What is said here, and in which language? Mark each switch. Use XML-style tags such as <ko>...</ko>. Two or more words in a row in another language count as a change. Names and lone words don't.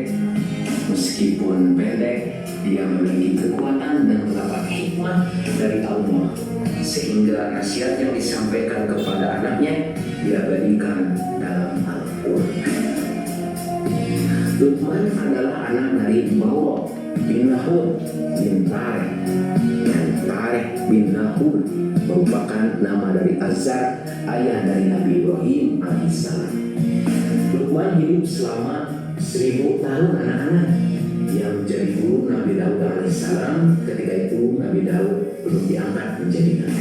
<id>Meskipun pendek, dia memiliki kekuatan dan mendapat hikmah dari Allah, sehingga nasihat yang disampaikan kepada anaknya diabadikan dalam Al-Quran. Luqman adalah anak dari Bawra bin Nahur bin Tareh, dan Tareh bin Nahur merupakan nama dari Azar, ayah dari Nabi Ibrahim alaihissalam. Luqman hidup selama 1000 tahun anak-anak, yang menjadi guru Nabi Daud alaihissalam. Ketika itu Nabi Daud belum diangkat menjadi nabi.</id>